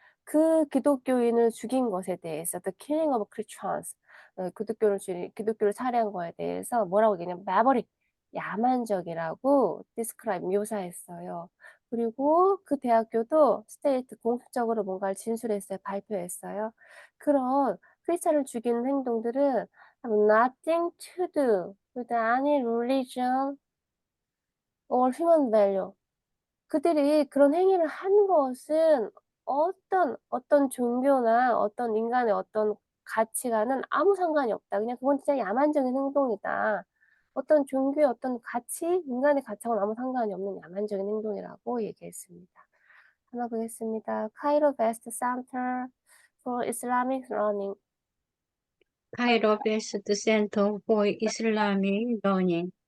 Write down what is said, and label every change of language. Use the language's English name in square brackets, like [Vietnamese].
[Korean] 그 기독교인을 죽인 것에 대해서 [English] the killing of Christians, [Korean] 기독교를 살해한 거에 대해서 뭐라고 얘기냐면 maverick, 야만적이라고 describe, 묘사했어요. 그리고 그 대학교도 스테이트 공식적으로 뭔가를 진술했어요. 발표했어요. 그런 크리스찬을 죽이는 행동들은 [English] have nothing to do with any religion or human value. [Korean] 그들이 그런 행위를 한 것은 어떤 종교나 어떤 인간의 어떤 가치와는 아무 상관이 없다. 그냥 그건 진짜 야만적인 행동이다. 어떤 종교의 어떤 가치, 인간의 가치하고는 아무 상관이 없는 야만적인 행동이라고 얘기했습니다. 하나 보겠습니다. [English] Cairo Best Center for Islamic Learning. Cairo Best Center for Islamic Learning.